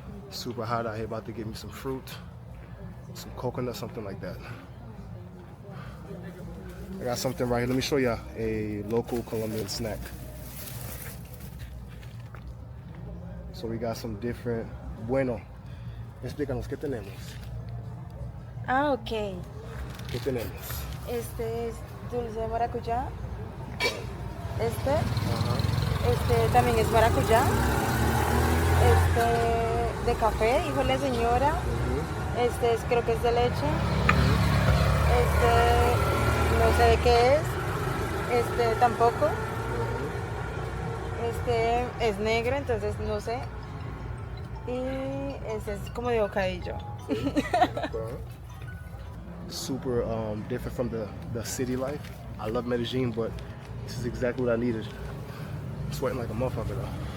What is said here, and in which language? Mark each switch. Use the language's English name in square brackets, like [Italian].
[English] Super hot out here, about to give me some fruit, some coconut, something like that. I got something right here. Let me show you a local Colombian snack. So we got some different. [Spanish] Bueno, explícanos, ¿qué tenemos? Ah, ok. ¿Qué tenemos? Este es dulce de maracuyá. Este, Ajá. este también es maracuyá. Este de café, hijo de la señora. Este es, creo que es de leche. Este no sé de qué es. Este tampoco. Este es negro, entonces no sé. Y este es como de bocadillo. [English] Super different from the city life. I love Medellin, but this is exactly what I needed. I'm sweating like a motherfucker though.